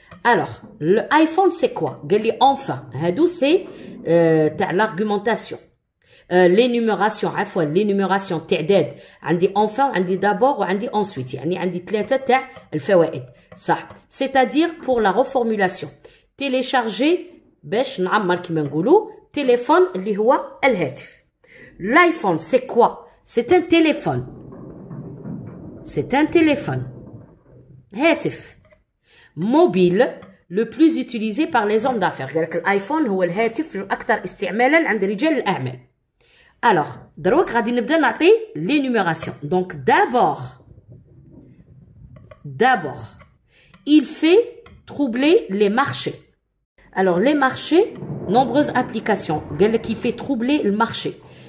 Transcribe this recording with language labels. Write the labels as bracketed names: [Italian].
[French] Alors, l'iPhone c'est quoi? [Arabic] قال لي enfin. هادو سي تاع l'argumentation. [French] l'énumération [Arabic] عفوا l'énumération تعداد. عندي enfin وعندي d'abord وعندي ensuite. يعني عندي 3 تاع الفوائد. صح. [French] c'est-à-dire pour la reformulation. [Arabic] télécharger باش نعمر كيما نقولوا تليفون اللي هو الهاتف. [French] l'iPhone c'est quoi? c'est un téléphone. c'est un téléphone. هاتف. mobile le plus utilisé par les hommes d'affaires. [Arabic] قال لك الايفون هو الهاتف الاكثر استعمالا عند رجال الاعمال. alors دروك غادي نبدا نعطي l'énumération. [French] donc d'abord D'abord, il fait troubler les marchés. Alors, les marchés, nombreuses applications. Qui fait troubler le marché.